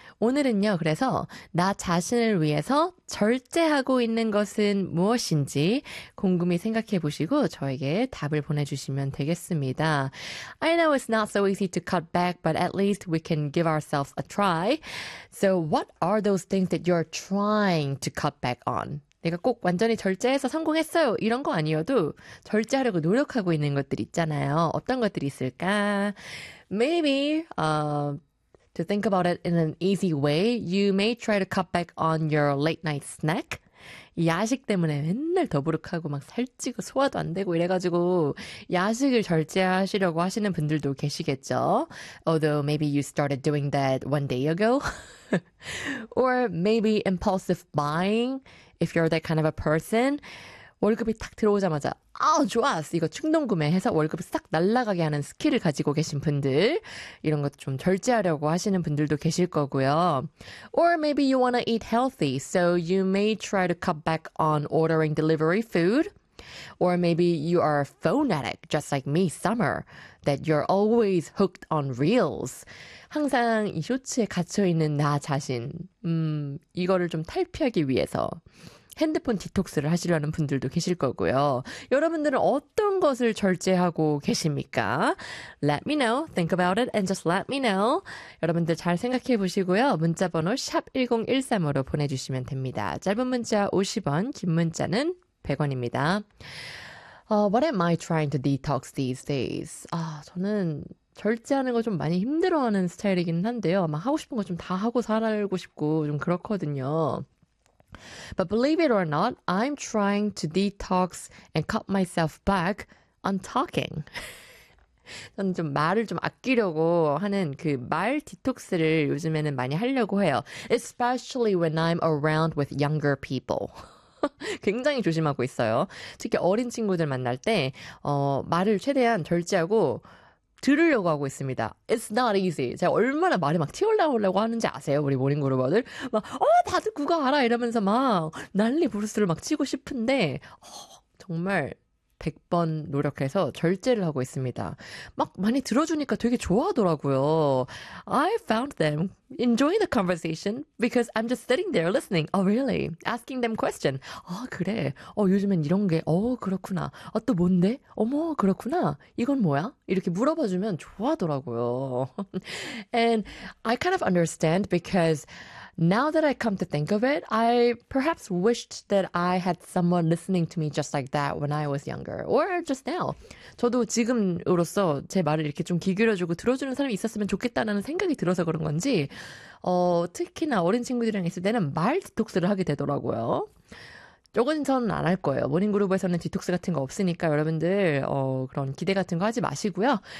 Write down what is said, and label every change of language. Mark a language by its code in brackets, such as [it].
[ko] 오늘은요, 그래서 나 자신을 위해서 절제하고 있는 것은 무엇인지 곰곰이 생각해 보시고 저에게 답을 보내주시면 되겠습니다. [en] I know it's not so easy to cut back, but at least we can give ourselves a try. So what are those things that you're trying to cut back on? [ko] 내가 꼭 완전히 절제해서 성공했어요 이런 거 아니어도 절제하려고 노력하고 있는 것들 있잖아요. 어떤 것들이 있을까? [en] Maybe to think about it in an easy way, you may try to cut back on your late night snack. [ko] 야식 때문에 맨날 더부룩하고 막 살찌고 소화도 안 되고 이래가지고 야식을 절제하시려고 하시는 분들도 계시겠죠. [en] Although maybe you started doing that one day ago. Or maybe impulsive buying. If you're that kind of a person, [ko] 월급이 탁 들어오자마자 아 좋았어 이거 충동 구매해서 월급이 싹 날아가게 하는 스킬을 가지고 계신 분들 이런 것도 좀 절제하려고 하시는 분들도 계실 거고요. [en] Or maybe you want to eat healthy, so you may try to cut back on ordering delivery food. Or maybe you are a phone addict, just like me, Summer, that you're always hooked on reels. [ko] 항상 이 쇼츠에 갇혀있는 나 자신, 이거를 좀 탈피하기 위해서 핸드폰 디톡스를 하시려는 분들도 계실 거고요. 여러분들은 어떤 것을 절제하고 계십니까? [en] Let me know. Think about it and just let me know. [ko] 여러분들 잘 생각해 보시고요. 문자번호 샵 1013으로 보내주시면 됩니다. 짧은 문자 50원, 긴 문자는 100원입니다. [en] What am I trying to detox these days? [ko] 아, 저는 절제하는 거 좀 많이 힘들어하는 스타일이긴 한데요. 막 하고 싶은 거 좀 다 하고 살고 싶고 좀 그렇거든요. [en] But believe it or not, I'm trying to detox and cut myself back on talking. [ko] 저는 좀 말을 좀 아끼려고 하는 그 말 디톡스를 요즘에는 많이 하려고 해요. [en] Especially when I'm around with younger people. [ko] 굉장히 조심하고 있어요. 특히 어린 친구들 만날 때 말을 최대한 절제하고 들으려고 하고 있습니다. [en] It's not easy. [ko] 제가 얼마나 말이 막 튀어나오려고 하는지 아세요? 우리 모닝그루버들? 막 다들 그거 알아 이러면서 막 난리 부르스를 막 치고 싶은데 정말 100번 노력해서 절제를 하고 있습니다. 막 많이 들어주니까 되게 좋아하더라고요. [en] I found them enjoying the conversation because I'm just sitting there listening. Oh, really? Asking them questions. [ko] 아, 그래. 요즘엔 이런 게. 그렇구나. 또 뭔데? 어머, 그렇구나. 이건 뭐야? 이렇게 물어봐주면 좋아하더라고요. [en] And I kind of understand because now that I come to think of it, I perhaps wished that I had someone listening to me just like that when I was younger or just now. [ko] 저도 지금으로서 제 말을 이렇게 좀 귀 기울여주고 들어주는 사람이 있었으면 좋겠다는 생각이 들어서 그런 건지 특히나 어린 친구들이랑 있을 때는 말 디톡스를 하게 되더라고요. 요건 저는 안 할 거예요. 모닝그룹에서는 디톡스 같은 거 없으니까 여러분들 그런 기대 같은 거 하지 마시고요.